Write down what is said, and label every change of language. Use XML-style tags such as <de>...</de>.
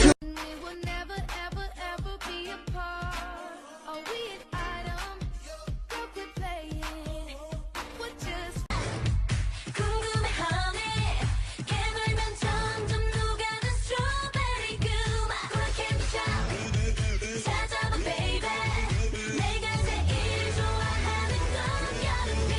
<en>We will never ever ever be apart. Are we an item? Go quit playing. We're just</en> <ko>궁금해하네. 깨물면 점점 녹아든</ko> <en>strawberry goo. Candy shop</en> <ko>찾아봐</ko> <en>baby.</en> <ko>내가 제일 좋아하는 건 여름</ko>